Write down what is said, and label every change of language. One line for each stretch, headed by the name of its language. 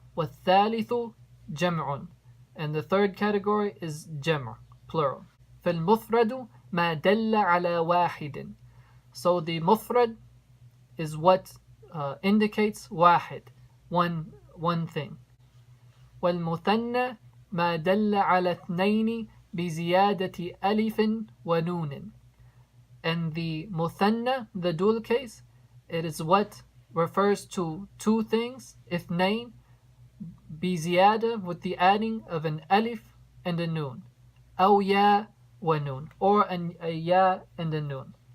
Arabic: Wathalithu jam'un.
English: And the third category is jam', plural.
Arabic: فالمفرد ما دل على واحد.
English: So the mufrad is what indicates واحد, one thing.
Arabic: والمثنى ما دل على اثنين بزيادة ألف ونون.
English: And the muthanna, the dual case, it is what refers to two things,
Arabic: اثنين, بزيادة,
English: with the adding of an alif and a noon.
Arabic: أو يا ونون,
English: or a ya and a noon.